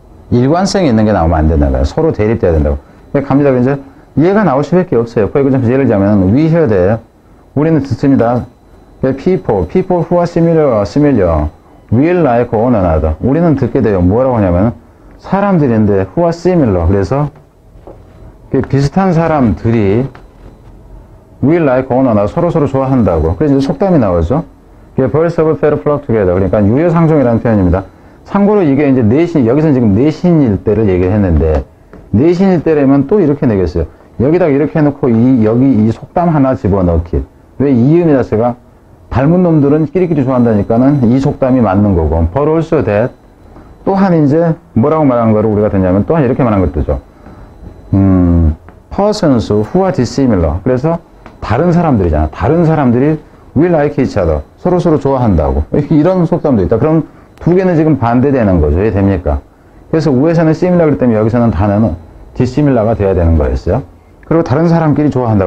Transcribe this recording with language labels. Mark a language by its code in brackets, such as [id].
[ko] 일관성이 있는 게 나오면 안 된다고요. 서로 대립돼야 된다고. 갑니다. 이제 얘가 나올 수밖에 없어요. 예를 들자면 [en] we hear that [ko] 우리는 듣습니다. [en] people who are similar will like one another. [ko] 우리는 듣게 돼요. 뭐라고 하냐면 사람들인데 who are similar. 그래서 비슷한 사람들이 [en] will like one another. [ko] 서로 좋아한다고. 그래서 이제 속담이 나오죠. [en] birds of a feather flock together. [ko] 그러니까 유효상종이라는 표현입니다. 참고로 이게 이제 내신, 여기서는 지금 내신일 때를 얘기를 했는데 내신일 때라면 또 이렇게 내겠어요. 여기다가 이렇게 해놓고 여기 이 속담 하나 집어넣기. 왜 이음이 자체가 닮은 놈들은 끼리끼리 좋아한다니까는 이 속담이 맞는 거고. [en] But also that [ko] 또한 이제 뭐라고 말하는 거를 우리가 듣냐면 또한 이렇게 말하는 것도죠. [en] persons who are dissimilar. [ko] 그래서 다른 사람들이잖아. 다른 사람들이 [en] will like each other. [ko] 서로 좋아한다고. 이런 속담도 있다. 그럼 두 개는 지금 반대되는 거죠. 왜 됩니까? 그래서 위에서는 similar 그랬기 때문에 여기서는 단어는 dissimilar가 돼야 되는 거였어요. 그리고 다른 사람끼리 좋아한다.